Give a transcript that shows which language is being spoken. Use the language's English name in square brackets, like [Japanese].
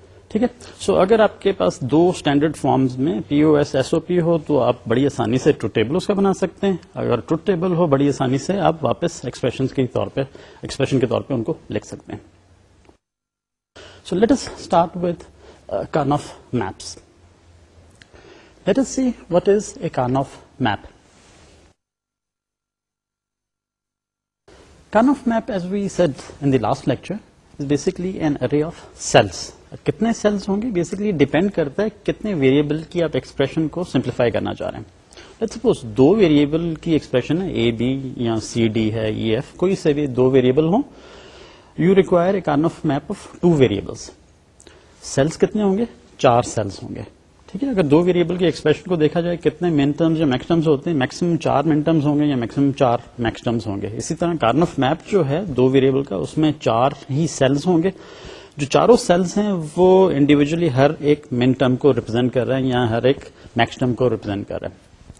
[Urdu] ٹھیک ہے، سو اگر آپ کے پاس دو اسٹینڈرڈ فارمز میں پی او ایس ایس او پی ہو تو آپ بڑی آسانی سے ٹروتھ ٹیبل اس کا بنا سکتے ہیں. اگر ٹروتھ ٹیبل ہو بڑی آسانی سے آپ واپس ایکسپریشن کے طور پہ ان کو لکھ سکتے ہیں. [English] So let us start with Karnaugh maps. Let us see what is a Karnaugh map. Karnaugh map, as we said in the last lecture, is basically an array of cells. [Urdu] کتنے sales ہوں گے basically depend کرتا ہے کتنے variable کی آپ expression کو simplify کرنا چاہ رہے ہیں. لیٹس سپوز دو ویریبل کی ایکسپریشن ہے، اے بی یا سی ڈی ہے، ای ایف، کوئی سے بھی دو ویریبل ہوں. [English] You require a Karnaugh map of 2 variables. [Urdu] Sales کتنے ہوں گے؟ 4 سیلز ہوں گے. ٹھیک ہے، اگر دو ویریبل کی ایکسپریشن کو دیکھا جائے کتنے مین ٹرمز یا میکس ٹرمز ہوتے ہیں، میکسیمم 4 مین ٹرمز ہوں گے یا میکسیمم 4 میکس ٹرمز ہوں گے. اسی طرح Karnaugh میپ جو ہے دو ویریبل کا، اس میں 4 ہی سیلز ہوں گے. جو چاروں سیلز ہیں وہ انڈیویجلی ہر ایک مین ٹرم کو ریپرزینٹ کر رہے ہیں یا ہر ایک میکس ٹرم کو ریپرزینٹ کر رہے ہیں.